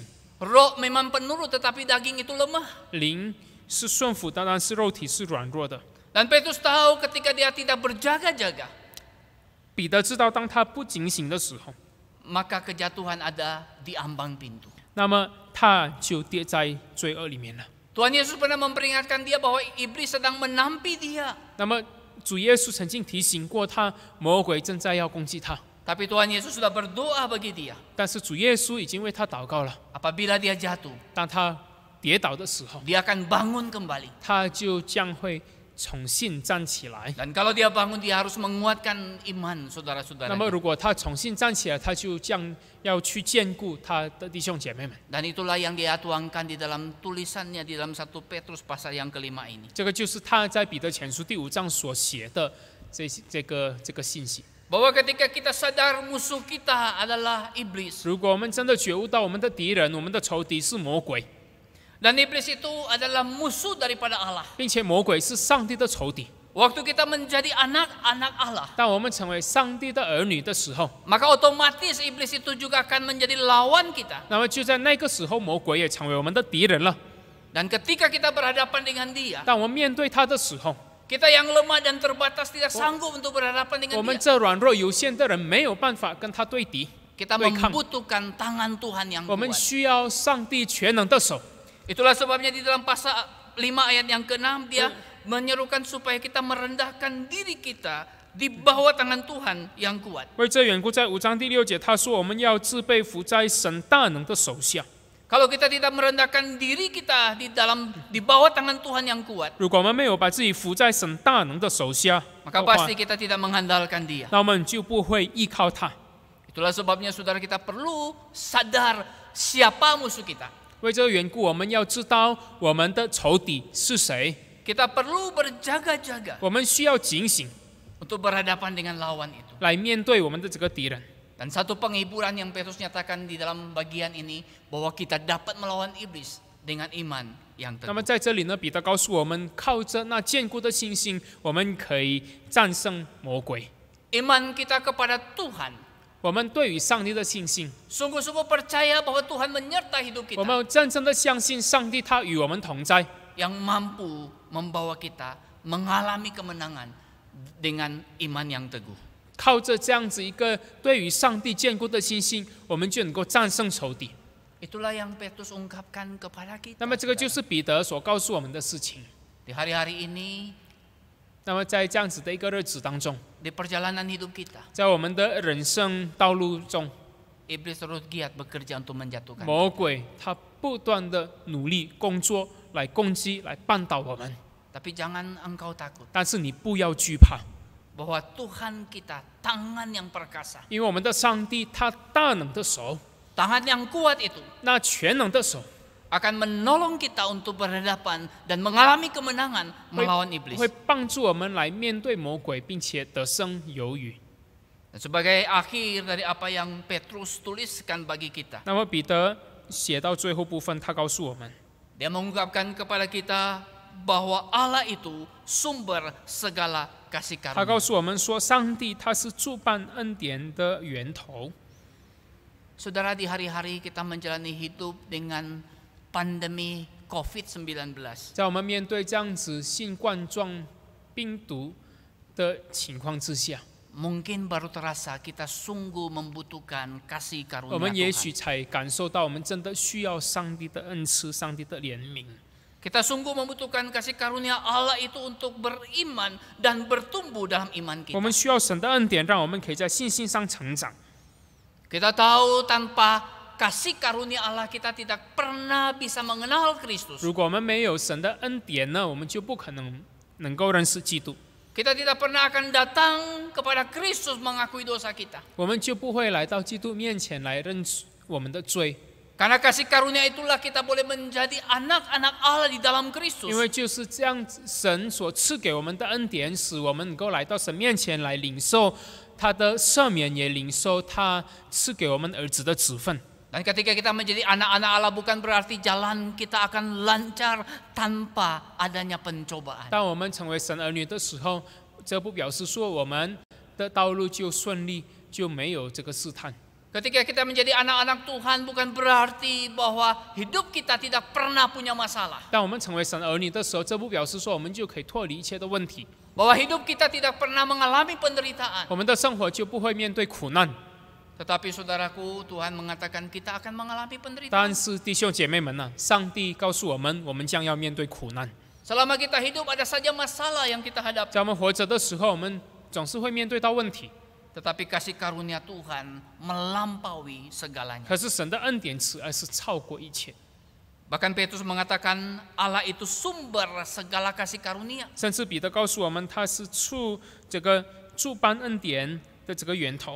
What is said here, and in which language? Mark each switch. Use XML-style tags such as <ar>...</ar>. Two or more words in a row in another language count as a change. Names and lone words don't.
<id>Roh memang penurut tetapi daging itu lemah.</id> <zh>灵是顺服的，但是肉体是软弱的。</zh> <id>Dan Petrus tahu ketika dia tidak berjaga-jaga,</id> <zh>彼得知道，当他不警醒的时候，</zh> <id>maka kejatuhan ada di ambang pintu.</id> <zh>那么他就跌在罪恶里面了。</zh> <id>Tuhan Yesus pernah memperingatkan dia bahwa iblis sedang menampi dia.</id> <zh>那么主耶稣曾经提醒过他，魔鬼正在要攻击他，</zh> <id>Tapi Tuhan Yesus sudah berdoa bagi dia.</id> <zh>但是主耶稣已经为他祷告了。</zh> <id>Apabila dia jatuh,</id> <zh>当他跌倒的时候，</zh> <id>dia akan bangun kembali.</id> <zh>他就将会重新站起来。</zh> <id>Dan kalau dia bangun, dia harus menguatkan iman</id> <zh>那</zh> <id>saudara-saudara.</id> <zh>么如果他重新站起来，他就要去兼顾他的弟兄姐妹们。</zh> <id>Dan itulah yang dia tuangkan di dalam tulisannya di dalam 1 Petrus pasal yang kelima ini.</id> <zh>这个就是他在彼得前书第5章所写的这个信息。</zh> <id>Bahwa ketika kita sadar musuh kita adalah iblis.</id> <zh>如果我们真的觉悟到我们的敌人、我们的仇敌是魔鬼，</zh> <id>Dan iblis itu adalah musuh daripada Allah.</id> <zh>并且魔鬼是上帝的仇敌，</zh> <id>Waktu kita menjadi anak-anak Allah,</id> <zh>当我们成为上帝的儿女的时候，</zh> <id>maka otomatis iblis itu juga akan menjadi lawan kita.</id> <zh>那么就在那个时候，魔鬼也成为我们的敌人了。</zh> <id>Dan ketika kita berhadapan dengan dia,</id> <zh>当我们面对他的时候，</zh> <id>kita yang lemah dan terbatas tidak sanggup untuk berhadapan</id> <zh>我</zh> <id>dengan</id> <zh>们</zh> <id>dia.</id> <zh>这软弱有限的人没有办法跟他对敌，</zh> <id>Kita</id> <zh>对抗。</zh> <id>membutuhkan tangan Tuhan yang</id> <zh>我们</zh> <id>kuat.</id> <zh>需要上帝全能的手。</zh> <id>Itulah sebabnya di dalam pasal 5 ayat yang ke-6 dia menyerukan supaya kita merendahkan diri kita di bawah tangan Tuhan yang kuat.</id> <zh>为这缘故，在5章第6节，他说我们要自备服在神大能的手下。</zh> <id>Kalau kita tidak merendahkan diri kita di bawah tangan Tuhan yang kuat,</id> <zh>如果我们没有把自己服在神大能的手下</zh> <id>maka</id> <zh>的话，</zh> <id>pasti kita tidak mengandalkan dia.</id> <zh>那我们就不会依靠他。</zh> <id>Itulah sebabnya saudara kita perlu sadar siapa musuh kita.</id> <zh>为这个缘故，我们要知道我们的仇敌是谁，</zh> <id>Kita perlu berjaga-jaga</id> <zh>我们需要警醒</zh> <id>untuk berhadapan dengan lawan itu.</id> <zh>来面对我们的这个敌人。</zh> <id>Dan satu penghiburan yang Petrus nyatakan di dalam bagian ini bahwa kita dapat melawan iblis dengan iman yang</id> <zh>那么</zh> <id>teguh.</id> <zh>在这里呢，彼得告诉我们，靠着那坚固的信心，我们可以战胜魔鬼。</zh> <id>Iman kita kepada Tuhan,</id> <zh>我们对于上帝的信心，</zh> <id>sungguh-sungguh percaya bahwa Tuhan menyertai hidup</id> <zh>我</zh> <id>kita</id> <zh>们真正的相信上帝，他与我们同在，</zh> <id>yang mampu membawa kita mengalami kemenangan dengan iman yang teguh.</id> <zh>靠着这样子一个对于上帝坚固的信心，我们就能够战胜仇敌。</zh> <id>Itulah yang Petrus ungkapkan kepada kita.</id> <zh>那么这个就是彼得所告诉我们的事情。</zh> <id>Di hari-hari ini,</id> <zh>那么在这样子的一个日子当中，</zh> <id>di perjalanan hidup kita,</id> <zh>在我们的人生道路中，</zh> <id>iblis terus giat bekerja untuk menjatuhkan.</id> <zh>魔鬼他不断的努力工作来攻击、来绊倒我们。</zh> <id>Tapi jangan engkau takut</id> <zh>但是你不要惧怕，</zh> <id>bahwa Tuhan kita tangan yang perkasa,</id> <zh>因为我们的上帝他大能的手，</zh> <id>tangan yang kuat itu</id> <zh>那全能的手</zh> <id>akan menolong kita untuk berhadapan dan mengalami kemenangan melawan iblis.</id> <zh>会帮助我们来面对魔鬼，并且得胜有余。</zh> <id>Dan sebagai akhir dari apa yang Petrus tuliskan bagi kita,</id> <zh>那么彼得写到最后部分，他告诉我们，</zh> <id>dia mengungkapkan kepada kita bahwa Allah itu sumber segala kasih</id> <zh>他告</zh> <id>karunia.</id> <zh>诉我们说，上帝他是诸般恩典的源头。</zh> <id>Saudara, di hari-hari kita menjalani hidup dengan pandemi COVID-19.</id> <zh>在我们面对这样子新冠状病毒的情况之下，</zh> <id>mungkin baru terasa kita sungguh membutuhkan kasih</id> <zh>我</zh> <id>karunia</id> <zh>们也许</zh> <id>Tuhan.</id> <zh>才感受到我们真的需要上帝的恩赐、上帝的怜悯。</zh> <id>Kita sungguh membutuhkan kasih karunia Allah itu untuk beriman dan bertumbuh dalam iman</id> <zh>我</zh> <id>kita.</id> <zh>们需要神的恩典，让我们可以在信心上成长。</zh> <id>Kita tahu tanpa kasih karunia Allah kita tidak pernah bisa mengenal Kristus.</id> <zh>如果我们没有神的恩典呢，我们就不可能够认识基督，</zh> <id>Kita tidak pernah akan datang kepada Kristus mengakui dosa kita.</id> <zh>我们就不会来到基督面前来认识我们的罪。</zh> <id>Karena kasih karunia itulah kita boleh menjadi anak-anak Allah di dalam Kristus.</id> <zh>因为就是这样子，神所赐给我们的恩典，使我们能够来到神面前来领受他的赦免，也领受他赐给我们儿子的职分。</zh> <id>Dan ketika kita menjadi anak-anak Allah bukan berarti jalan kita akan lancar tanpa adanya pencobaan.</id> <zh>当我们成为神儿女的时候，这不表示说我们的道路就顺利，就没有这个试探。</zh> <id>Ketika kita menjadi anak-anak Tuhan bukan berarti bahwa hidup kita tidak pernah punya masalah.</id> <zh>当我们成为神儿女的时候，这不表示说我们就可以脱离一切的问题，</zh> <id>Bahwa hidup kita tidak pernah mengalami penderitaan.</id> <zh>我们的生活就不会面对苦难。</zh> <id>Tetapi saudaraku, Tuhan mengatakan kita akan mengalami</id> <zh>但</zh> <id>penderitaan.</id> <zh>是弟兄姐妹们呢，上帝告诉我们，我们将要面对苦难。</zh> <id>Selama kita hidup ada saja masalah yang kita hadapi.</id> <zh>在我们活着的时候，我们总是会面对到问题。</zh> <id>Tetapi kasih karunia Tuhan melampaui segalanya.</id> <zh>可是神的恩典慈爱是超过一切，</zh> <id>Bahkan Petrus mengatakan Allah itu sumber segala kasih karunia.</id> <zh>甚至彼得告诉我们，他是这个诸般恩典的这个源头。</zh>